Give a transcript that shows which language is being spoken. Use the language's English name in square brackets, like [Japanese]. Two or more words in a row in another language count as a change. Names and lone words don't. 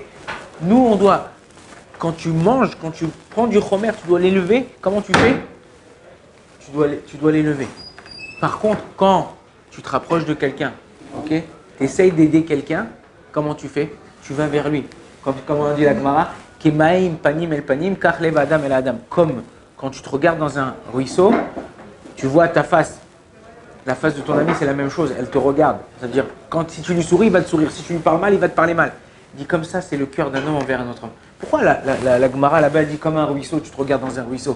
[French] Nous, on doit, quand tu manges, quand tu prends du chomer, tu dois l'élever. Comment tu fais? Tu dois l'élever. Par contre, quand tu te rapproches de quelqu'un, ok, tu essayes d'aider quelqu'un, comment tu fais? Tu vas vers lui. Comme on dit la Gemara, [Hebrew] כמים פנים אל פנים, כלב אדם אל אדם. [French] Comme quand tu te regardes dans un ruisseau, tu vois ta face. La face de ton ami, c'est la même chose, elle te regarde. C'est-à-dire, si tu lui souris, il va te sourire. Si tu lui parles mal, il va te parler mal. Il dit comme ça, c'est le cœur d'un homme envers un autre homme. Pourquoi la Gemara là-bas, elle dit comme un ruisseau, tu te regardes dans un ruisseau?